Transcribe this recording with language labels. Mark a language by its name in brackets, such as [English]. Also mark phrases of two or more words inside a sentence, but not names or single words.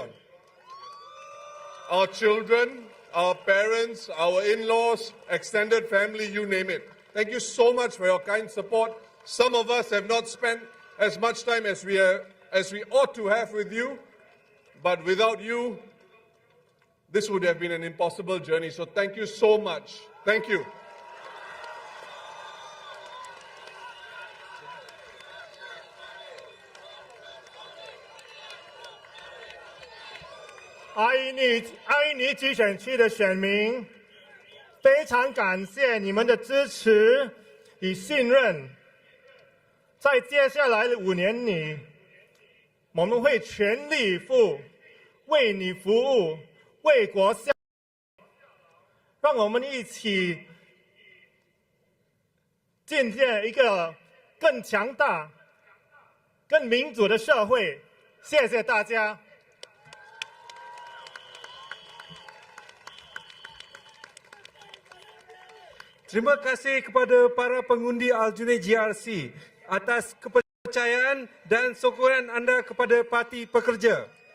[English] Our children, our parents, our in-laws, extended family, you name it. Thank you so much for your kind support. Some of us have not spent as much time as we ought to have with you, but without you, this would have been an impossible journey. So thank you so much. Thank you. [Chinese] 阿依尼集选区的选民，非常感谢你们的支持与信任。在接下来的5年里，我们会全力以赴，为你服务，为国效劳。让我们一起建建一个更强大、更民主的社会。谢谢大家。 [Malay] Terima kasih kepada para pengundi Aljunied GRC atas kepercayaan dan sokongan anda kepada Parti Pekerja.